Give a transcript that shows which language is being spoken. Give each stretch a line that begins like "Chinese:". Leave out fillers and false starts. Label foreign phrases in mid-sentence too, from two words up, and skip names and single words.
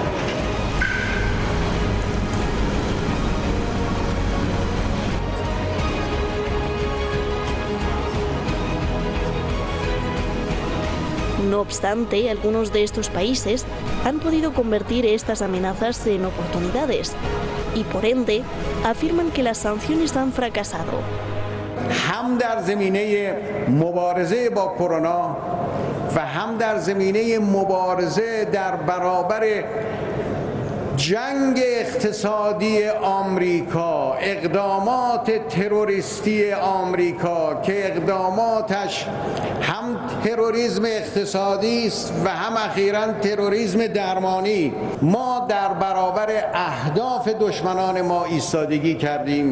Spanish: No obstante, algunos de estos países han podido convertir estas amenazas en oportunidades y, por ende, afirman que las sanciones han fracasado.
Persian: هم در زمینه مبارزه با کرونا و هم در زمینه مبارزه در برابر جنگ اقتصادی آمریکا، اقدامات تروریستی آمریکا که اقداماتش هم تروریسم اقتصادی است و هم اخیراً تروریسم درمانی، ما در برابر اهداف دشمنان ما ایستادگی کردیم.